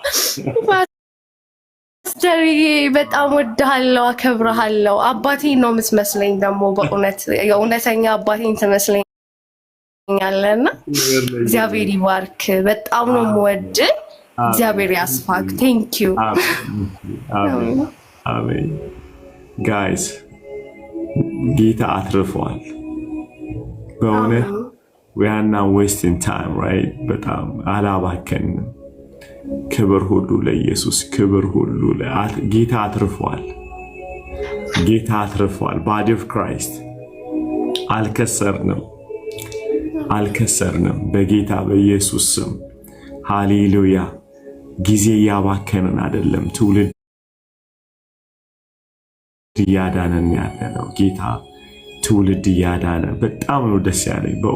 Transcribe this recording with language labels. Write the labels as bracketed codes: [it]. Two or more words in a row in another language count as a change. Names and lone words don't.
[am] ፓስተርዬ በጣም ወድሃለሁ፣ አከብረሃለሁ። አባቴን ነው የምትመስለኝ ደግሞ በእውነት የእውነተኛ አባቴን ትመስለኝ ያለና እግዚአብሔር ይባርክ። በጣም ነው የምወድ። እግዚአብሔር ያስፋክ። [en] thank you [am] አሜን። ጋይስ ጌታ አትርፏል በእውነት [en] we are not wasting time, right? [am] በጣም አላባከንም። ክብር ሁሉ ለኢየሱስ፣ ክብር ሁሉ ጌታ አትርፏል። ጌታ አትርፏል። [en] body of Christ [am] አልከሰርንም በጌታ በኢየሱስ ስም ሃሌሉያ። ጊዜ ያባከንን አይደለም፣ ትውልድ እያዳነን ያለነው ጌታ ትውልድ እያዳነ በጣም ነው ደስ ያለኝ።